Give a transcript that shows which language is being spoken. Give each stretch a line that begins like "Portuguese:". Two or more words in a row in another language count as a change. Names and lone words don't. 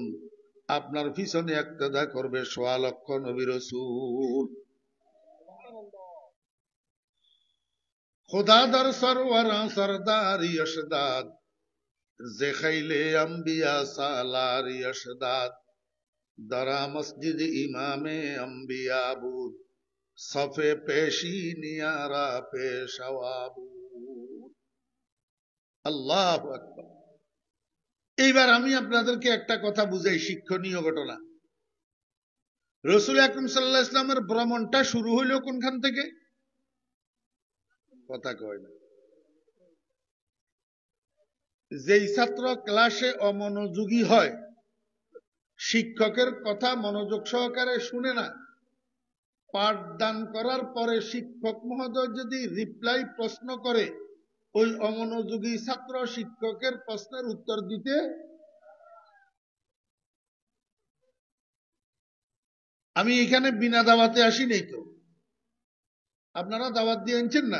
Bangla: আপনার পিছনে ইক্তেদা করবে 1.25 লক্ষ নবী রাসূল।
Persian: خدا در سروران سرداری اش داد، ز خیل انبیا سالاری اش داد. در آن مسجد امام انبیا بود صف پیشینیان را پیشوا بود.
Arabic: الله أكبر.
Bangla: এইবার আমি আপনাদেরকে একটা কথা বুঝাই, শিক্ষণীয় ঘটনা। রাসূল আকরাম
Arabic: صلى الله عليه وسلم
Bangla: ভ্রমণটা শুরু হইল কোনখান থেকে? কথা কয় না। যেই ছাত্র ক্লাসে অমনোযোগী হয়, শিক্ষকের কথা মনোযোগ সহকারে শুনে না, পাঠদান করার পরে শিক্ষক মহোদয় যদি রিপ্লাই প্রশ্ন করে, ওই অমনোযোগী ছাত্র শিক্ষকের প্রশ্নের উত্তর দিতে আমি এখানে বিনা দাওয়াতে আসি নাই তো, আপনারা দাওয়াত দিয়ে আনছেন না।